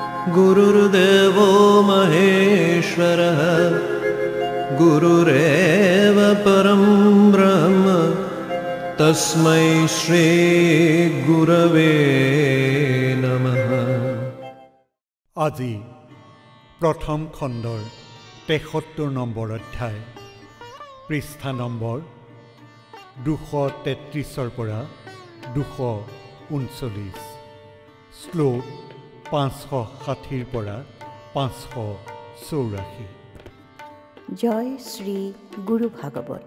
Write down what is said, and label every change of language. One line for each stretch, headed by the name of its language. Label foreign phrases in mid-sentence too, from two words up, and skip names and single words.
Sanskrit: गुरुर्देवो महेश्वरः गुरुरेव परं ब्रह्म तस्मै श्री गुरवे नमः।
Assamese: আজি প্ৰথম খণ্ডৰ 73 নম্বৰ অধ্যায় পৃষ্ঠা নম্বৰ 233 পৰা 239 শ্লোক 560 পৰা 584। জয় শ্ৰী গুৰু ভাগৱত।